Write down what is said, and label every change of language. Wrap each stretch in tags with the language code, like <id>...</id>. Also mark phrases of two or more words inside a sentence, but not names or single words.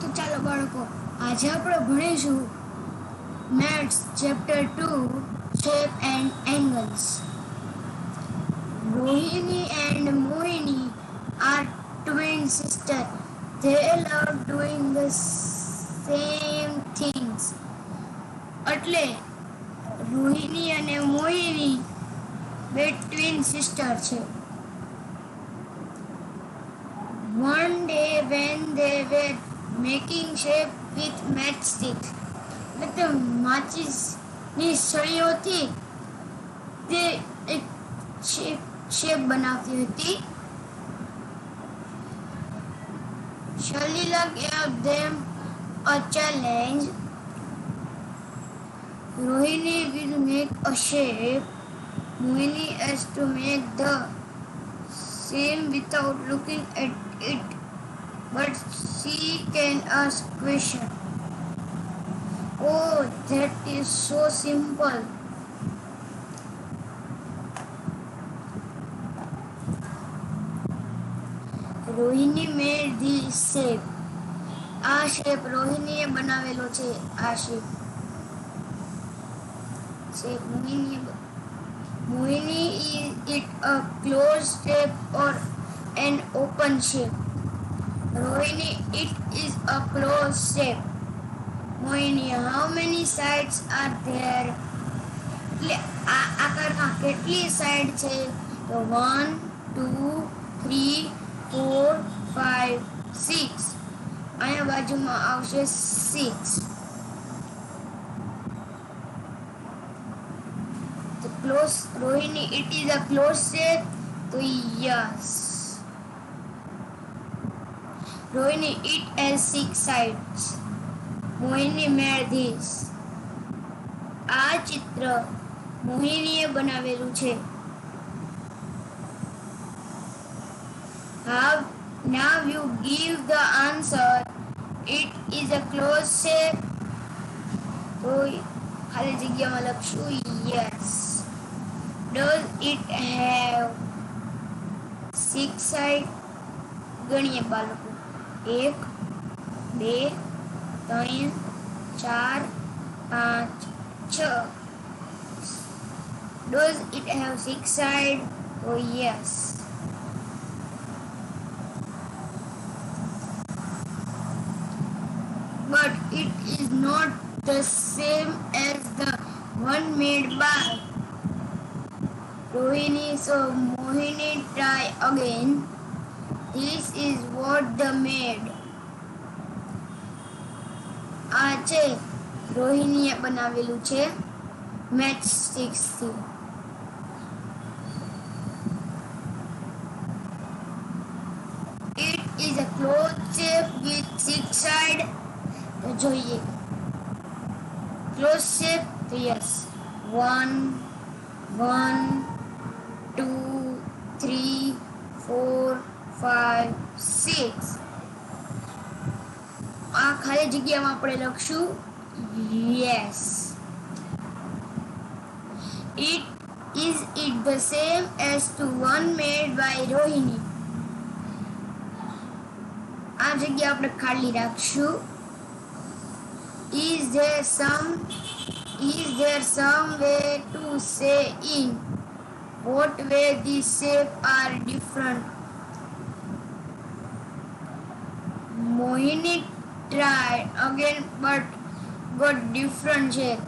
<gu>ચાલો બાળકો, આજે આપણે ભણીશું</gu> <en>maths chapter 2 shape and angles. Rohini and Mohini are twin sisters. They love doing the same things.</en> <gu>એટલે રોહિણી અને મોહિની બે</gu> <en>twin sister</en> <gu>છે.</gu> <en>One day when they were making shape with matchsticks,</en> <gu>मतलब માચીસની સળીઓથી તે એક શેપ બનાવતી હતી.</gu> <en>Shalila gave them a challenge. Rohini will make a shape. Mohini has to make the same without looking at it, but she can ask question. Oh, that is so simple. રોહિણી made this shape.</en> <gu>આ શેપ રોહિણીએ બનાવેલો છે.</gu> <en>આ શેપ મોહિની is it a closed shape or an open shape? Rohini, it is a closed shape. Mohini, how many sides are there?</en> <gu>એટલે આ આકારમાં કેટલી સાઈડ છે? તો 1 2 3 4 5 6. અહીંયા બાજુમાં આવશે 6. તો ક્લોઝ રોહિણી,</gu> <en>it is a closed shape. તો yes. Rohini, it has 6 sides. Mohini made this.</en> <gu>આ ચિત્ર મોહિનીએ બનાવેલું છે.</gu> <en>Now you give the answer. It is a closed shape.</en> <gu>તો ખાલી જગ્યામાં લખશું yes.</gu> <en>Does it have 6 sides?</en> <gu>ગણીએ બાળકો. 1 2 3 4 5 6.</gu> <en>Does it have 6 sides? Oh yes. But it is not the same as the one made by Rohini, so Mohini try again. This is what the made.</en> <gu>આ છે રોહિણીએ બનાવેલું છે મેચસ્ટિક્સ થી.</gu> <en>It is a closed shape with 6 sides.</en> <gu>તો જોઈએ</gu> <en>closed shape</en> <gu>તો yes. 1 1 2 3 4 5 6. આ ખાલી જગ્યામાં આપણે લખશું yes.</gu> <en>Is it the same as to one made by Rohini?</en> <gu>આ જગ્યા આપણે ખાલી રાખશું.</gu> <en>Is there some way to say in what way these shapes are different? Mohini tried again but got different shape.</en>